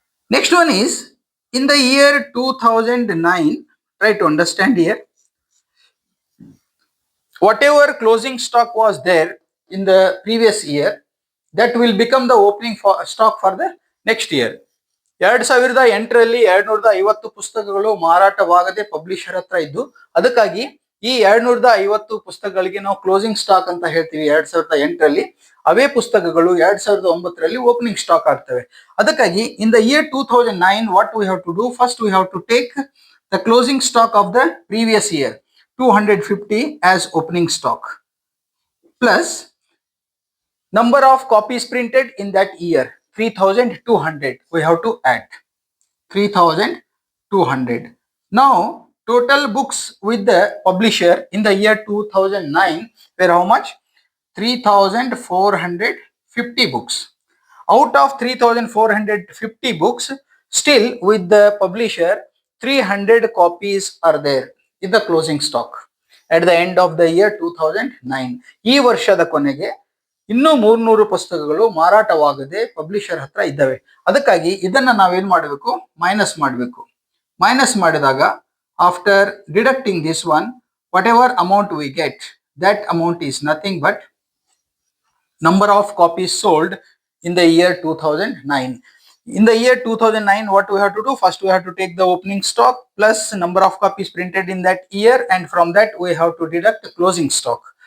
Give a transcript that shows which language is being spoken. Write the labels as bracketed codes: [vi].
[en] Next one is in the year 2009. Try to understand here. Whatever closing stock was there in the previous year, that will become the opening for stock for the next year. [kn] 2008ರಲ್ಲಿ 250 ಪುಸ್ತಕಗಳು ಮಾರಾಟವಾಗದೆ publisher ಹತ್ರ ಇದ್ದು, ಅದಕ್ಕಾಗಿ ಈ 250 ಪುಸ್ತಕಗಳಿಗೆ ನಾವು closing stock ಅಂತ ಹೇಳ್ತೀವಿ. 2008ರಲ್ಲಿ ಅವೇ ಪುಸ್ತಕಗಳು 2009ರಲ್ಲಿ opening stock ಆಗ್ತವೆ. ಅದಕ್ಕಾಗಿ [en] In the year 2009 what we have to do? First we have to take the closing stock of the previous year 250 as opening stock plus number of copies printed in that year 3200. We have to add 3200. Now total books with the publisher in the year 2009 were how much? 3450 3,450 books. Out of 3,450 books, still with the publisher, 300 copies are there in the closing stock at the end of the year 2009. [kn] ಈ ವರ್ಷದ ಕೊನೆಗೆ ಇನ್ನೂ 300 ಪುಸ್ತಕಗಳು ಮಾರಾಟವಾಗದೆ publisher ಹತ್ರ ಇದ್ದಾವೆ. ಅದಕ್ಕಾಗಿ ಇದನ್ನ ನಾವೇನ್ ಮಾಡಬೇಕು, ಮೈನಸ್ ಮಾಡಬೇಕು. ಮೈನಸ್ ಮಾಡಿದಾಗ [en] After deducting this one, whatever amount we get, that amount is nothing but number of copies sold in the year 2009. In the year 2009, what we have to do? First, we have to take the opening stock plus number of copies printed in that year, and from that we have to deduct the closing stock.